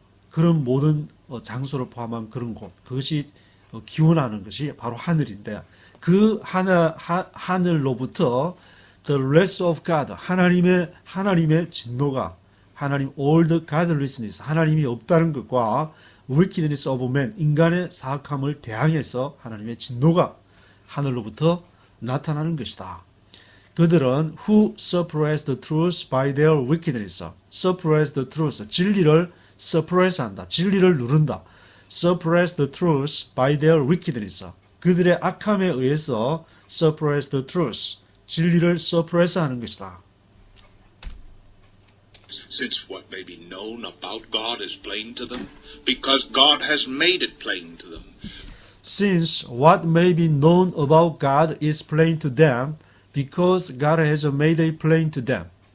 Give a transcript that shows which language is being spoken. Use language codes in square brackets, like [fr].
[ko] 그런 모든 장소를 포함한 그런 곳 그것이 기원하는 것이 바로 하늘인데 그 하늘로부터 [en] the wrath of God [ko] 하나님의 진노가 [en] all the godlessness [ko] 하나님이 없다는 것과 [en] wickedness of man [ko] 인간의 사악함을 대항해서 하나님의 진노가 하늘로부터 나타나는 것이다. [en] 그들은 who suppress the truth by their wickedness suppress the truth [ko] 진리를 suppress한다. 진리를 누른다. [en] suppress the truth by their wickedness. [ko] 그들의 악함에 의해서 [en] suppress the truth. [ko] 진리를 suppress하는 것이다. [en] Since what may be known about God is plain to them, because God has made it plain to them. Since what may be known about God is plain to them, because God has made it plain to them.